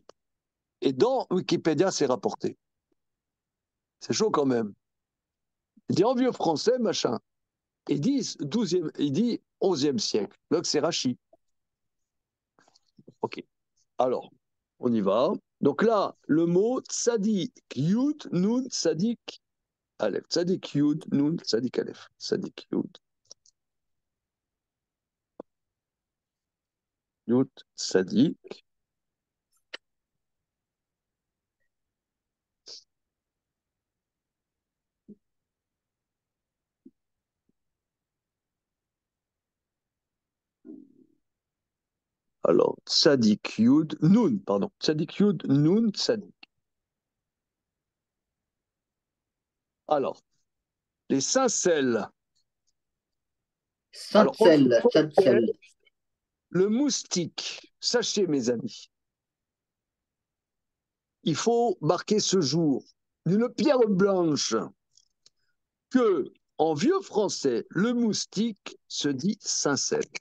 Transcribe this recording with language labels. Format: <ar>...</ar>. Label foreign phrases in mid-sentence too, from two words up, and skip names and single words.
<fr>Et dans Wikipédia, c'est rapporté. C'est chaud quand même. Il dit en vieux français, machin. Il dit 11e siècle. Donc c'est Rashi. Ok. Alors, on y va. Donc là, le mot</fr> <he>צדי יוד נון צדי אלף. צדי יוד נון צדי אלף. צדי יוד צדי. Alors, צדי יוד נון, pardon. צדי יוד נון צדי.</he> <fr>Alors, les Saint-Celles. Alors, Saint-Cel. le moustique, sachez mes amis, il faut marquer ce jour d'une pierre blanche que, en vieux français, le moustique se dit Saint-Cel.</fr>